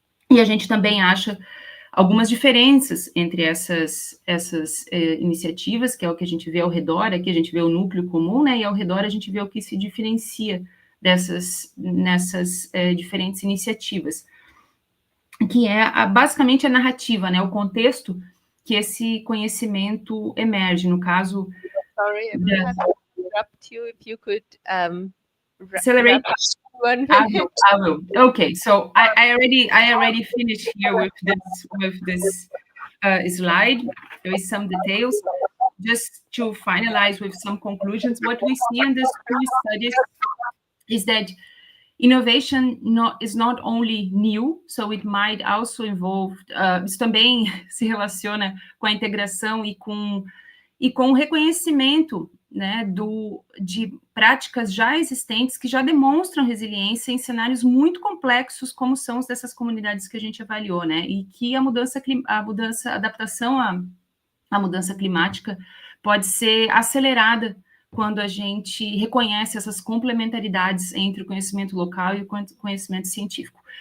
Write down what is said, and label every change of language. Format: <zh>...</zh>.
<pt>E a gente também acha algumas diferenças entre essas iniciativas, que é o que a gente vê ao redor, aqui a gente vê o núcleo comum, né, e ao redor a gente vê o que se diferencia nessas diferentes iniciativas, que é basicamente a narrativa, né, o contexto que esse conhecimento emerge, no caso...</pt> <en>Sorry, I will have to interrupt you if you could accelerate. One minute. I will. Okay, so I already finished here with this slide. There is some details. Just to finalize with some conclusions, what we see in these two studies is that innovation is not only new, so it might also involve.</en> <pt>Isso também se relaciona com a integração e com o reconhecimento, né, de práticas já existentes que já demonstram resiliência em cenários muito complexos, como são os dessas comunidades que a gente avaliou, né, e que a adaptação à mudança climática pode ser acelerada quando a gente reconhece essas complementaridades entre o conhecimento local e o conhecimento científico.</pt>